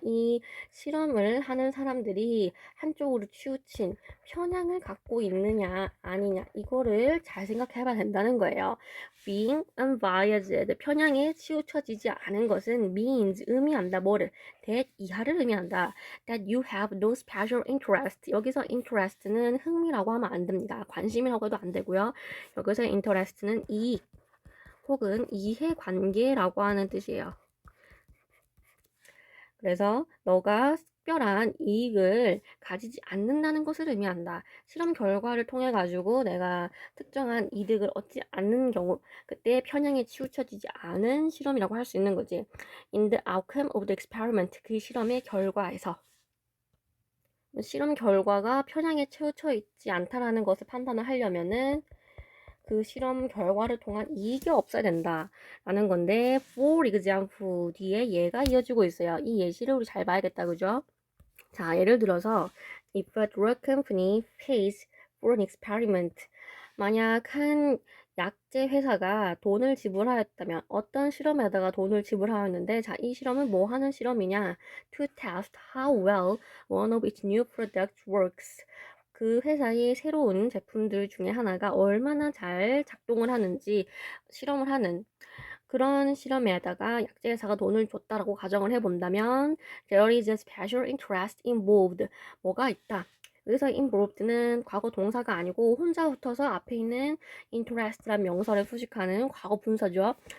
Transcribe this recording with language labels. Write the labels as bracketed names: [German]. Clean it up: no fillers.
[Korean] 이 실험을 하는 사람들이 한쪽으로 치우친 편향을 갖고 있느냐 아니냐 이거를 잘 생각해 봐야 된다는 거예요. [English] Being unbiased, [Korean] 편향에 치우쳐지지 않은 것은 means, 의미한다. 뭐를? that 이하를 의미한다. [English] That you have no special interest. [Korean] 여기서 interest는 흥미라고 하면 안 됩니다. 관심이라고 해도 안 되고요. 여기서 interest는 이익 혹은 이해관계라고 하는 뜻이에요. 그래서 너가 특별한 이익을 가지지 않는다는 것을 의미한다. 실험 결과를 통해 가지고 내가 특정한 이득을 얻지 않는 경우 그때 편향에 치우쳐지지 않은 실험이라고 할 수 있는 거지. [English] In the outcome of the experiment, [Korean] 그 실험의 결과에서 실험 결과가 편향에 치우쳐 있지 않다라는 것을 판단을 하려면은 그 실험 결과를 통한 이익이 없어야 된다라는 건데 for example 뒤에 예가 이어지고 있어요. 이 예시를 우리 잘 봐야겠다. 그죠? 자, 예를 들어서 [English] if a drug company pays for an experiment, [Korean] 만약 한 약제 회사가 돈을 지불하였다면 어떤 실험에다가 돈을 지불하였는데 자, 이 실험은 뭐 하는 실험이냐? [English] To test how well one of its new products works. [Korean] 그 회사의 새로운 제품들 중에 하나가 얼마나 잘 작동을 하는지 실험을 하는 그런 실험에다가 약제 회사가 돈을 줬다라고 가정을 해본다면 [English] there is a special interest involved. [Korean] 뭐가 있다. 여기서 involved는 과거 동사가 아니고 혼자 붙어서 앞에 있는 interest란 명사를 수식하는 과거 분사죠.